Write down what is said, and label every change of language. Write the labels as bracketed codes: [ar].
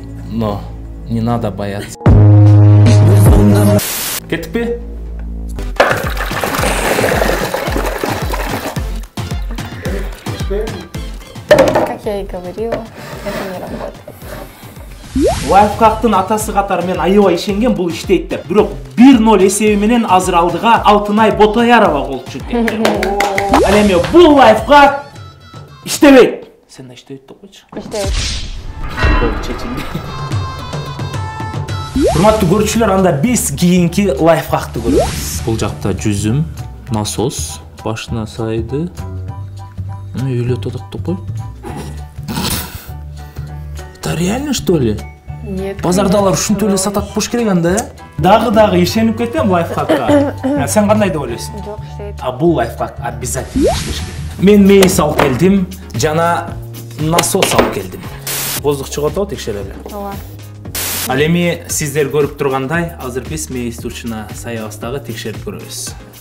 [ru] Но не надо бояться. [ky] Кеттик. [ru] Как я и говорила, это не работает. [ky] Лайфхактын атасы катары мен аябай ишенген, бул иштейт деп. Бирок 1-0 эсеби менен азыр алдыга Алтынай Ботаярова кол чүрөт. Ал эми бул лайфхак иштебейт. Сен да иштебейт деп койчу. Иштейт. Чечилди. Урматтуу көрүүчүлөр, анда биз кийинки лайфхакты көрөбүз. Бул жакта жүзүм, насос, башына сайды. Үйлөтүп атат деп кой. [ru] Это реально, что ли? Нет. [ky] Базардалар ушинтип эле сатат болуш керек анда, Дагы ишенип кетем лайфхакка. Сен кандай деп ойлойсуң? Жок, иштейт. Бул лайфхак обязательно иштеш керек. Мен мейис алып келдим, жана насос алып келдим. Воздух чыгып атабы, текшерели. Ооба. Ал эми сиздер көрүп тургандай, азыр биз мейисти учуна саябыздагы текшерип көрөбүз.